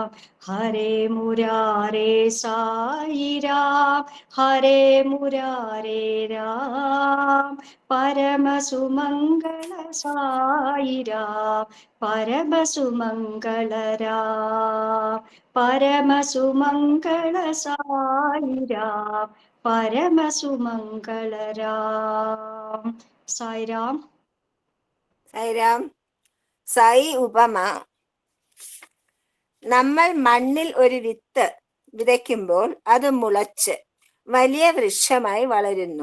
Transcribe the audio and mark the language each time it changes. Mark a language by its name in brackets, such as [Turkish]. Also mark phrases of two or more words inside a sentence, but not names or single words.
[Sanskrit] हरे मुरारे साईराम, हरे मुरारे राम, परम सुमंगल साईराम, परम सुमंगल राम, परम सुमंगल साईराम, परमसुमंगल राम. [Malayalam] സായിരാം. സായിരാം. സായി ഉപമ. നമ്മൾ മണ്ണിൽ ഒരു വിത്ത് വിതയ്ക്കുമ്പോൾ അത് മുളച്ച് വലിയ വൃക്ഷമായി വളരുന്നു.